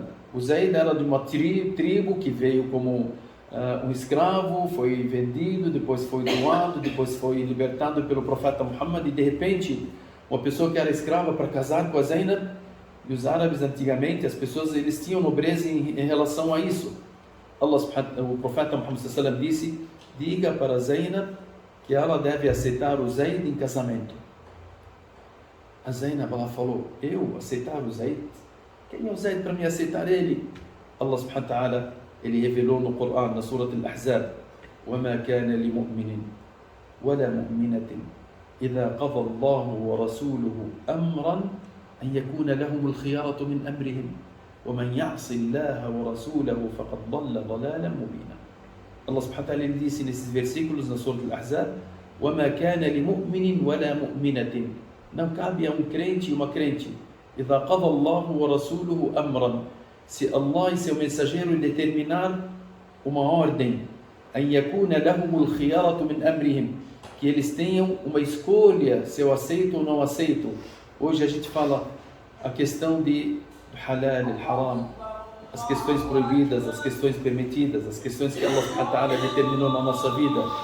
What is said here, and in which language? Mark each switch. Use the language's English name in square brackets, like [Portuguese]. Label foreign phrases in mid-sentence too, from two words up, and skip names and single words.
[Portuguese] O Zayd era de uma tribo que veio como um escravo, foi vendido, depois foi doado, depois foi libertado pelo profeta Muhammad. E de repente, uma pessoa que era escrava para casar com a Zainab. E os árabes antigamente, as pessoas, eles tinham nobreza em relação a isso. O profeta Muhammad [Arabic] صلى الله عليه وسلم [Portuguese] disse, diga para Zainab que ela deve aceitar o Zayd em casamento. A Zainab, ela falou, eu aceitar o Zayd? Quem é o Zayd para me aceitar ele? [Arabic] الله سبحانه وتعالى, [Portuguese] ele revelou no Coran, na Surah Al-Ahzab, [Arabic] وَمَا كَانَ لِمُؤْمِنٍ وَلَا مُؤْمِنَةٍ إِذَا قَضَى اللَّهُ وَرَسُولُهُ أَمْرًا أَنْ يَكُونَ لَهُمُ الْخِيَارَةُ مِنْ أَمْرِهِمْ وَمَنْ يَعْصِ اللَّهَ وَرَسُولَهُ فَقَدْ ضَلَّ ضَلَالًا مُبِينًا. الله سبحانه وتعالى, [Portuguese] ele disse nesses versículos na Surah Al-Ahzab, [Arabic] وَمَا كَانَ لِمُؤْمِنٍ وَلَا مُؤْمِنَةٍ. [Portuguese] Não cabe a um crente e uma crente. [Arabic] إِذَا قَضَى اللَّهُ وَرَسُولُهُ أَمْرًا. [Portuguese] Se Allah e seu mensageiro determinar uma ordem, [Arabic] أَنْ يَكُونَ لَهُمُ الْخِيَارَةُ مِنْ أَمْرِهِمْ, [Portuguese] que eles tenham uma escolha, se eu aceito ou não aceito. Hoje a gente fala a questão de halal, haram, as questões proibidas, as questões permitidas, as questões que [Arabic] الله سبحانه وتعالى [Portuguese] determinou na nossa vida.